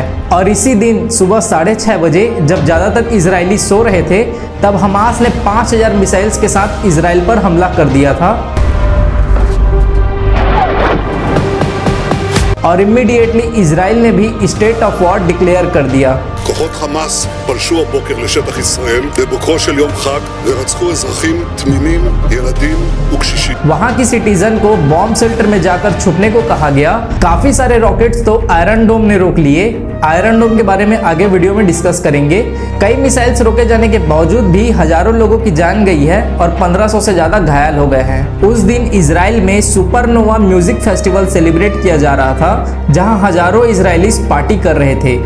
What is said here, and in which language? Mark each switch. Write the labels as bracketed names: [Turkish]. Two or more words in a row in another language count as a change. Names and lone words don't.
[Hindi] और इसी दिन सुबह 6:30 बजे जब ज़्यादातर इजरायली सो रहे थे तब हमास ने 5000 मिसाइल्स के साथ इजराइल पर हमला कर दिया था और इमीडिएटली इजराइल ने भी [English] state of war declare [Hindi] कर दिया। [Hebrew] כוחות חמאס פלשו הבוקר לשטח ישראל בבוקרו של יום חג ורצחו אזרחים תמימים, ילדים וקשישים। [Hindi] वहां की सिटीजन को [English] bomb shelter [Hindi] में जाकर छुपने को कहा गया। काफी सारे रॉकेट्स तो आयरन डोम ने रोक लिए। आयरन डोम के बारे में आगे वीडियो में डिस्कस करेंगे। कई मिसाइल्स रोके जाने के बावजूद भी हजारों लोगों की जान गई है और 1500 से ज्यादा घायल हो गए हैं। उस दिन इजराइल में [English] Supernova music festival celebrate [Hindi] किया जा रहा था, जहां हजारों [English] Israelis party [Hindi] कर रहे थे।